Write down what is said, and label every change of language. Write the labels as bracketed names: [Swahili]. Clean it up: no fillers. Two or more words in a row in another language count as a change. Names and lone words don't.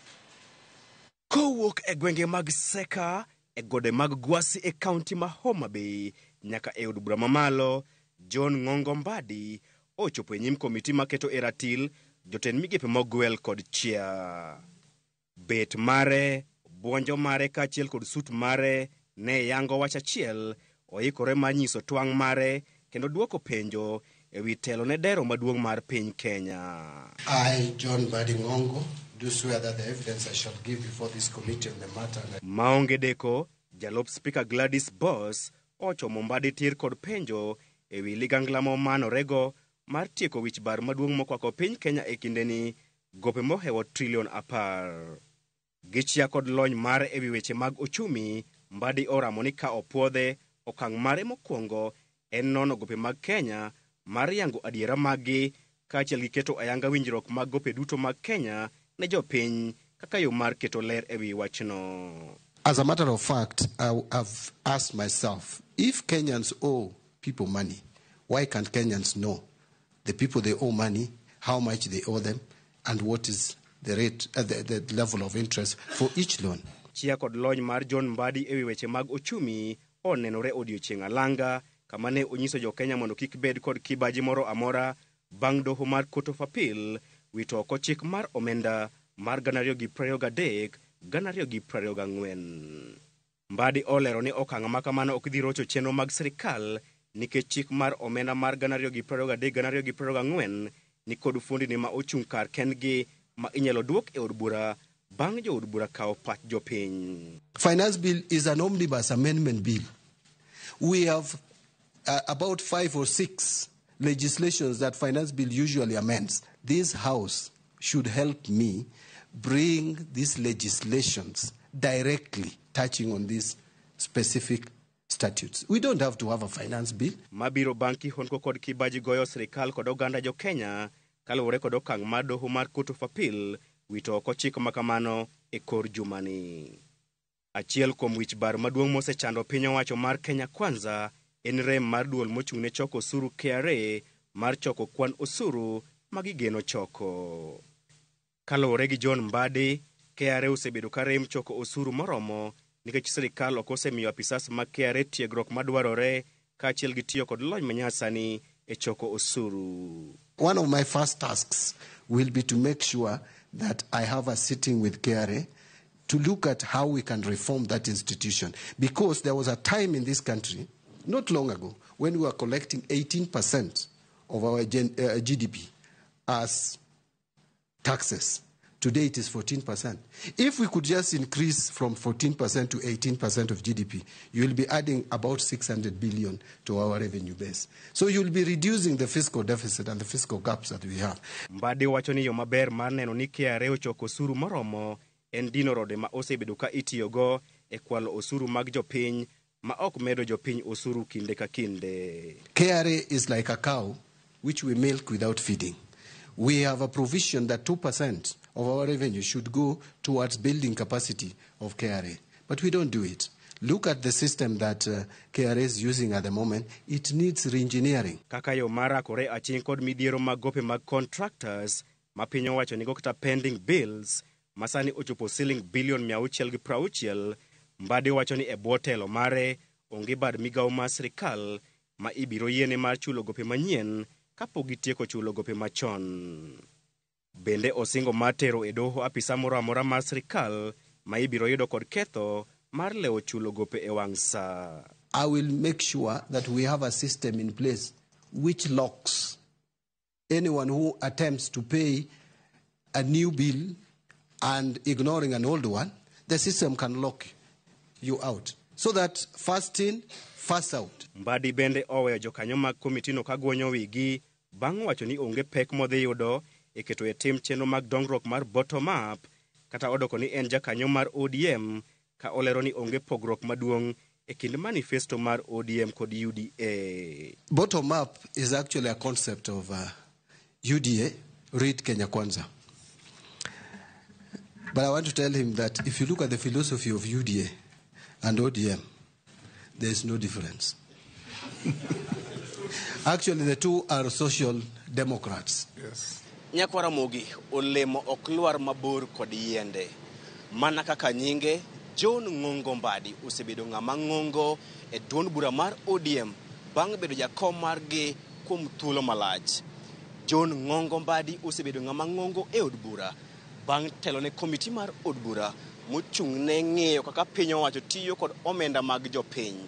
[Luo (Kenya and Tanzania)] Kowuok e gwenge mag Seka e gode mag Gwasi e kaunti ma Homa Bay nyaka e od bura mamalo, John Ng'ongo Mbadi ochopo e nyim komiti maketo e ratil jotend migepe mogwel kod chia. Bet mare, buonjo mare kaachiel kod sut mare ne yango wach achiel oikore mar nyiso twang' mare kendo duoko penjo ewi telo ne dero maduong' mar piny Kenya. [English] I, John Mbadi Ng'ongo, do swear that the evidence I shall give before this committee on the matter. [Luo (Kenya and Tanzania)] Maonge deko, Jalop Speaker Gladys Boss ochomo Mbadi tir kod penjo ewi ligangla momanorego mar tieko wich bar maduong' mokwako piny Kenya e kindeni gope mohewo trilion 10. Gichia kod lony mare ewi weche mag ochumi, Mbadi oramo ni ka opuodhe okang' mare mokwongo en nono gope mag Kenya mar yango adiera maggi kaachiel gi keto ayanga winjruok mag gope duto mag Kenya ne jopiny kaka yo mar keto ler ewi wachno. [English] As a matter of fact, I've asked myself, if Kenyans owe people money, why can't Kenyans know the people they owe money, how much they owe them, and what is the rate, the level of interest for each loan? [Luo (Kenya and Tanzania)] Chia kod lony mar John Mbadi ewi weche mag ochumi onenore odiochieng' alanga kama ne onyiso jo Kenya mondo kik bed kod kibaji moro amora bang' doho mar Court of Appeal wito oko chik mar omenda mar 2023 2024. Mbadi olero ni okang' ma kamano ok dhi rocho chenro mag sirikal nikech chik mar omenda mar 2023 2024 ni kod fuondini ma ochung' kar kendgi ma inyalo duok e od bura bang' jo od bura kawo pach jopiny. [English] Finance bill is an omnibus amendment bill. We have about 5 or 6 legislations that finance bill usually amends. This house should help me bring these legislations directly touching on these specific statutes. We don't have to have a finance bill. [Luo (Kenya and Tanzania)] Mabiro banki honko kod kibaji goyo sirikal kod oganda jo Kenya kaluwore kod okang' mar doho mar Court of Appeal wito oko chik makamano e kor jumani. Achiel kuom wich bar maduong' mosechando piny owacho mar Kenya Kwanza en rem mar duol mochung' ne choko osuru KRA mar choko kwan osuru magigeno choko. Kaluwore gi John Mbadi, KRA osebedo ka rem choko osuru moromo nikech sirikal ok osemiyo apisas mag KRA tiegruok madwarore kaachiel gi tiyo kod lony manyasani e choko osuru. [English] One of my first tasks will be to make sure that I have a sitting with KRA to look at how we can reform that institution. Because there was a time in this country, not long ago, when we were collecting 18% of our GDP as taxes. Today it is 14%. If we could just increase from 14% to 18% of GDP, you will be adding about 600 billion to our revenue base. So you will be reducing the fiscal deficit and the fiscal gaps that we have. [Luo (Kenya and Tanzania)] Mbadi wacho ni yo maber mar neno ni KRA ochoko osuru moromo en dino rode ma osebedo ka itiyogo e kwalo osuru mag jopiny ma ok medo jopiny osuru kinde ka kinde. [English] KRA is like a cow which we milk without feeding. We have a provision that 2% of our revenue should go towards building capacity of KRA, but we don't do it. Look at the system that KRA is using at the moment. It needs re-engineering. [Luo (Kenya and Tanzania)] Kaka yo mara kore aching kod midiero mag gope mag contractors ma piny owacho nigo kata [English] pending bills [Luo (Kenya and Tanzania)] masani ochopo siling bilion 660. Mbadi wacho ni e bwo telo mare onge bad migao mar sirikal ma ibiro yiene mar chulo gope manyien kapok gitieko chulo gope machon. Bende osingo matero e doho apisa moro amora mar sirikal ma ibiro yudo kod ketho mar lewo chulo gope e wang' sa. [English] I will make sure that we have a system in place which locks anyone who attempts to pay a new bill and ignoring an old one, the system can lock you out. So that first in, first out. [Luo (Kenya and Tanzania)] Mbadi bende oweyo jokanyo mag komitino ka guonyo wigi bang' wacho ni onge pek modhi yudo e keto e tim chenro mag dongruok mar [English] bottom up, [Luo (Kenya and Tanzania)] kata odoko ni en jakanyo mar ODM ka olero ni onge pogruok maduong' e kind manifesto mar ODM kod UDA. [English] Bottom up is actually a concept of UDA, read Kenya Kwanza. But I want to tell him that if you look at the philosophy of UDA and ODM, there is no difference. Actually, the two are social democrats. Yes. [Luo (Kenya and Tanzania)] Nyakwara Ramogi, olemo oklwar mabor kod yiende. Mana kaka nyinge, John Ngongo Mbadi osebedo ng'ama ng'ongo e duond bura mar ODM bang' bedo jakom margi kuom thuolo malach. John Ngongo Mbadi osebedo ng'ama ng'ongo e od bura bang' telo ne komiti mar od bura mochung' ne ng'eyo kaka piny owacho tiyo kod omenda mag jopiny.